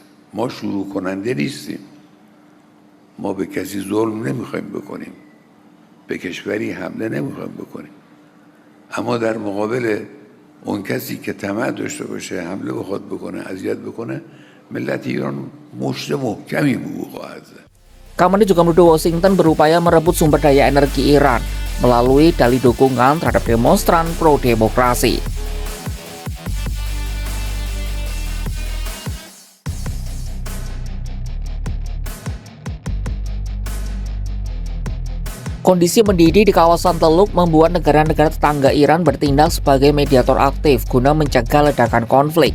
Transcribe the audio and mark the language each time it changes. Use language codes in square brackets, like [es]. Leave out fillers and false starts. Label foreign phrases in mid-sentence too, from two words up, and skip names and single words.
[fa] ما شروع کننده نیستیم، ما به کسی ظلم نمیخوایم بکنیم، به کشوری حمله نمیخوایم بکنیم، اما در مقابل اون کسی که طمع داشته باشه حمله بخواد بکنه، اذیت بکنه، ملت ایران مشت محکمی به او خواهد زد. [id] Khamenei juga menuduh Washington berupaya merebut sumber daya energi Iran melalui dalih dukungan terhadap demonstran pro-demokrasi. Kondisi mendidih di kawasan Teluk membuat negara-negara tetangga Iran bertindak sebagai mediator aktif guna mencegah ledakan konflik.